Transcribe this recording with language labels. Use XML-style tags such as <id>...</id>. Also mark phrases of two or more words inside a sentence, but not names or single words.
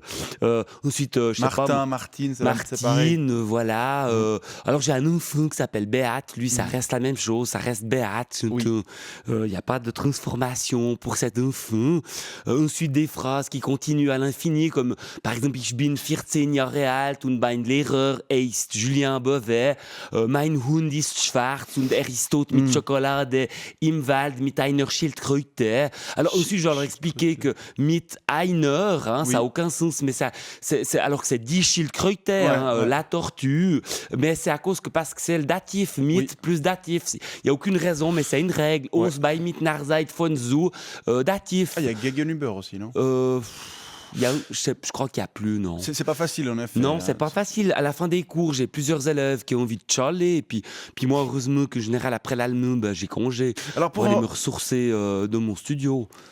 <fr>Ensuite, je sais pas, Martine, c'est pareil. Martine, voilà. Alors j'ai un enfant qui s'appelle Beat. Lui, ça reste la même chose. Ça reste Beat. Il n'y a pas de transformation pour cet enfant. Ensuite, des phrases qui continuent à l'infini, comme par exemple,</fr> <de>ich bin 14 Jahre alt und mein Lehrer heißt Julien Beauvais. Mein Hund ist schwarz und ist tot mit Schokolade im Wald mit einer Schildkröte.</de> <fr>Alors ensuite, je dois leur expliquer que</fr> <de>mit einer,</de> <fr>ça n'a aucun sens, mais alors que c'est</fr> <de>die Schildkröte,</de> <fr>la tortue, mais c'est à cause que parce que c'est le datif, mit plus datif. Il n'y a aucune raison, mais c'est une règle.</fr> <de>Aus bei mit nach Zeit von zu,</de> <fr>datif. Il y a Gegenüber aussi, non? Je crois qu'il n'y a plus, non. C'est pas facile, en effet. Non, c'est pas facile. À la fin des cours, j'ai plusieurs élèves qui ont envie de chialer. Et puis moi, heureusement que, en général, après l'allemand, j'ai congé. Alors pour aller me ressourcer dans mon studio.</fr>